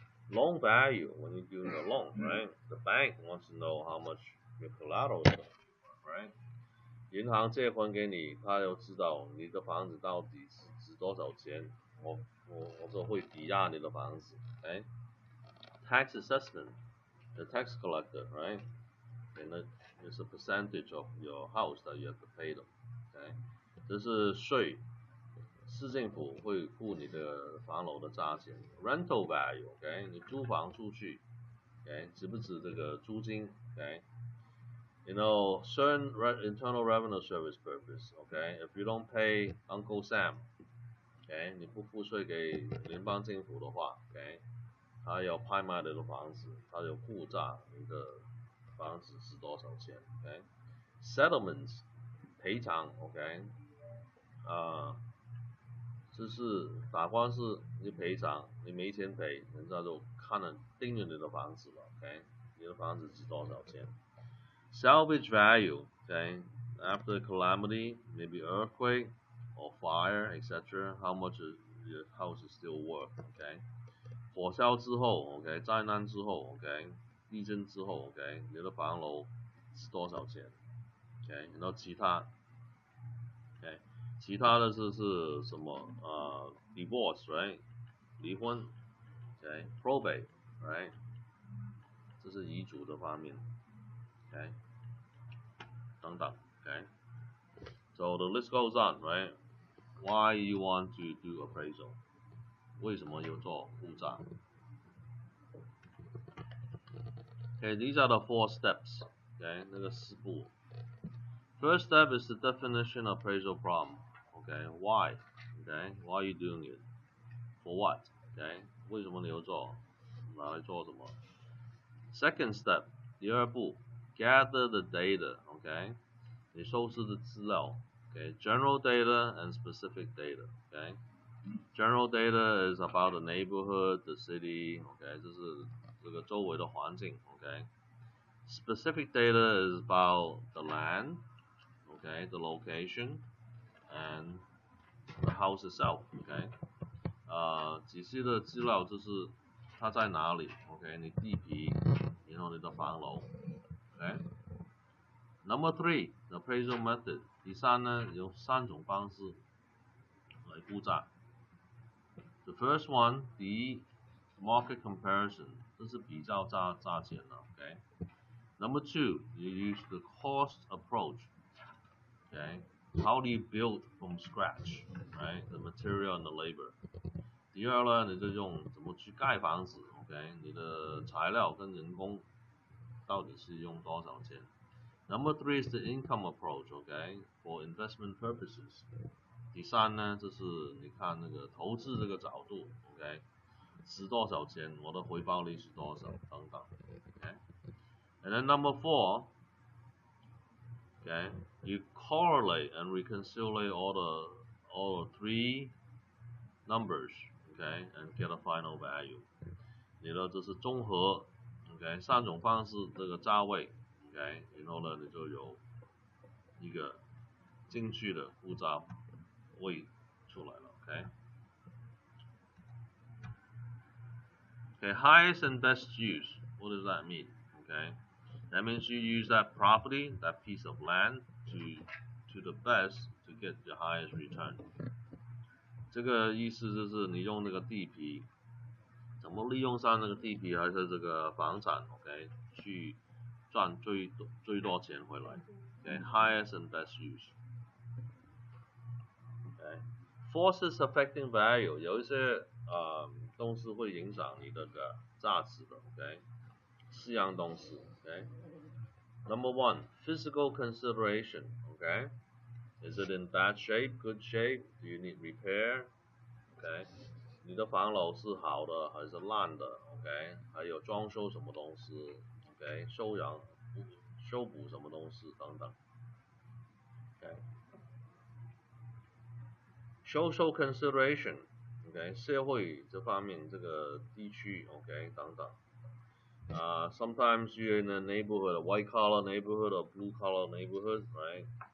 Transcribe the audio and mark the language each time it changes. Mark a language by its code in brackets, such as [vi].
[en] Loan value when you're doing a loan, right? The bank wants to know how much your collateral is, right? [zh] 银行借款给你，他要知道你的房子到底值多少钱，我就会抵押你的房子 ，OK？ [en] Tax assessment, the tax collector, right? And it's a percentage of your house that you have to pay them, OK？ [zh] 这是税，市政府会付你的房楼的价钱。 [en] Rental value, OK？ [zh] 你租房出去 [en] ，OK？ [zh] 值不值这个租金 [en] ，OK？You know, certain internal revenue service purpose, okay? If you don't pay Uncle Sam, [zh] okay, 你不付税给联邦政府的话 ，okay， 他要拍卖你的房子，他有估价你的房子是多少钱 ，okay？Settlements 赔偿 ，OK， 就是打官司你赔偿，你没钱赔，人家就看了盯着你的房子了 ，OK， 你的房子值多少钱？ [en] Salvage value, okay, after calamity, maybe earthquake or fire, etc. How much is your house is still worth, okay? [zh] 火烧之后 ，OK， 灾难之后 ，OK， 地震之后 ，OK， 你的房楼是多少钱 ？OK， 然后其他 ，OK， 其他的是什么？ [en] divorce, right？ [zh] 离婚 ，OK， [en] probate, right？ [zh] 这是遗嘱的方面 ，OK。等等 okay? [en] So the list goes on, right? Why you want to do appraisal? [zh] 为什么要做估价 [en] Okay, these are the 4 steps. Okay, [zh] 那个4步 [en] First step is the definition of appraisal problem. Okay, why? Okay, why are you doing it? For what? [zh] Okay, 为什么你要做？拿来做什么 [en] Second step, [zh] 第2步 [en] Gather the data. [zh] Okay, 你收拾的资料 [en] Okay, general data and specific data. Okay, general data is about the neighborhood, the city. [zh] Okay, 这是这个周围的环境。 [en] Okay, specific data is about the land. Okay, the location and the house itself. [zh] Okay, 仔细的资料就是它在哪里。 OK， 你地皮，然后你的房楼。 [en] OK。 Number 3, the appraisal method. [zh] 第三呢，有3种方式来估价。 [en] The first one, the market comparison. [zh] 这是比较价钱的。 [en] OK. Number 2, you use the cost approach. Okay. How do you build from scratch? Right, the material and the labor. [zh] 第二呢，你就用怎么去盖房子 ，OK？ 你的材料跟人工到底是用多少钱 ？ [en] Number 3 is the income approach, OK? For investment purposes. [zh] 第三呢，就是你看那个投资这个角度 ，OK？值多少钱，我的回报率是多少等等 ，OK？ [en] And then number 4, okay? You correlate and reconcile all the 3 numbers. Okay, and get a final value. [zh] 你的这是综合 ，OK， 3种方式这个价位 ，OK， 然后呢，你就有一个精确的估价位出来了 ，OK。 [en] Okay, highest and best use. What does that mean? Okay, that means you use that property, that piece of land, to the best to get the highest return. [zh] 这个意思就是你用那个地皮。怎么利用上那个地皮还是这个房产 ，OK， 去赚最多钱回来 ，OK， [en] highest and best use。 [zh] OK， [en] forces affecting value [zh] 有一些东西会影响你的价值的 ，OK， 4样东西 ，OK。 [en] Number 1, physical consideration, OK. Is it in bad shape, good shape? Do you need repair? OK. [zh] 你的房楼是好的还是烂的 ？OK， 还有装修什么东西 ？OK， 修补什么东西等等。 OK， [en] social consideration， [zh] OK， 社会这方面这个地区 ，OK 等等。 [en] Sometimes you're in a neighborhood, a white collar neighborhood or blue collar neighborhood, right？